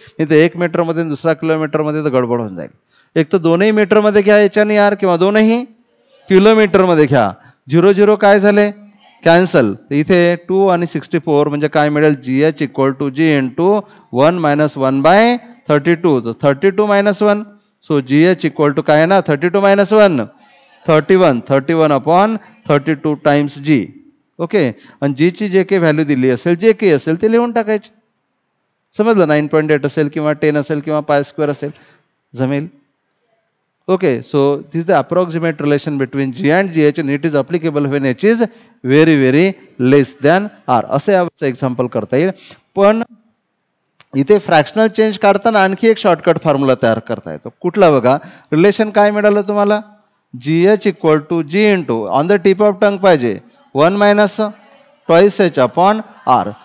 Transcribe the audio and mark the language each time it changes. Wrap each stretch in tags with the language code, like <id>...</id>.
<mr>नाही तर 1 मीटरमध्ये दुसरा किलोमीटरमध्ये तर गडबड होऊन जाईल. एक तर दोनही मीटरमध्ये घ्या H आणि आर, किंवा दोनही किलोमीटरमध्ये घ्या. 0 काय झाले? कॅन्सल. तर इथे 2 आणि 64 म्हणजे काय मिळेल? GH equal to G into 1 minus 1/3.</mr> <en>32, so 32 minus 1, so GH equal to काय आहे ना 32 minus 1, 31 upon 32 times G.</en> <mr>Okay, आणि जी ची जे काही व्हॅल्यू दिली असेल, जे काही असेल ते लिहून टाकायचे. समजलं, 9.8 असेल किंवा 10 असेल किंवा पाय स्क्वेअर असेल, जमेल.</mr> <en>Okay, so this is the approximate relation between G and GH and it is applicable when H is very very less than R.</en> <mr>असं याचं एक्झाम्पल करता येईल. पण इथे फ्रॅक्शनल चेंज काढताना आणखी एक शॉर्टकट फॉर्म्युला तयार करता येतो. कुठला बघा, रिलेशन काय मिळालं तुम्हाला, GH equal to G into on the tip of tongue पाहिजे 1 minus twice H upon R.</mr>